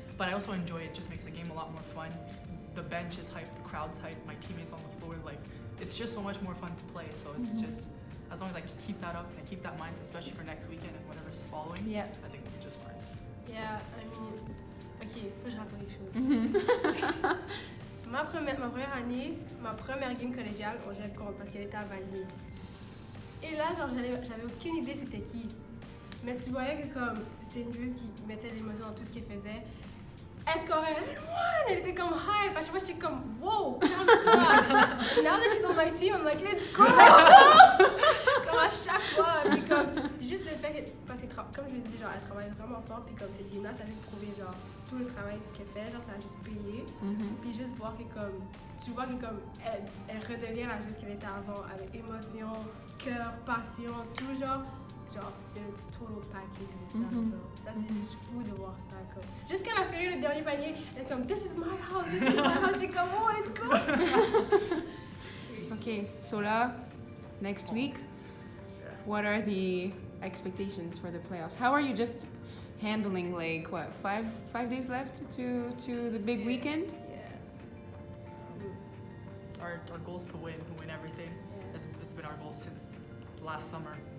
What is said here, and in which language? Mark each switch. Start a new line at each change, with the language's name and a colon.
English: but I also enjoy it. It just makes the game a lot more fun. The bench is hyped, the crowd's hyped, my teammates on the floor, like it's just so much more fun to play. So it's just, as long as I keep that up and I keep that mindset, especially for next weekend and whatever's following, I think we'll be just fine. Yeah, I mean,
French: ok, faut que je raconte les choses. Ma première année, ma première game collégiale, on jouait contre parce qu'elle était à Valier. Et là, genre, j'avais aucune idée c'était qui. Mais tu voyais que comme c'était une joueuse qui mettait de l'émotion dans tout ce qu'elle faisait. Elle scorait elle était comme hype. À chaque fois, j'étais comme wow, calme-toi.
English: Now that she's on my team, I'm like let's go.
French: Comme à chaque fois. Puis comme juste le fait que, parce que comme je le dis, genre elle travaille vraiment fort. Puis comme cette game-là, ça a juste prouvé genre tout le travail qu'elle fait, genre ça a juste payé. Puis juste voir que comme tu vois que comme elle redevient la joueuse qu'elle était avant avec émotion, cœur, passion, tout genre c'est le total package de ça. Ça c'est juste fou de voir ça comme. Jusqu'à la scorer le dernier panier, elle est comme
English: this is my house,
French: j'ai comme
English: oh let's go. Okay, so next week, what are the expectations for the playoffs? How are you just handling like what 5 days left to the big weekend? Our goal is to win everything. It's been our goal since last summer.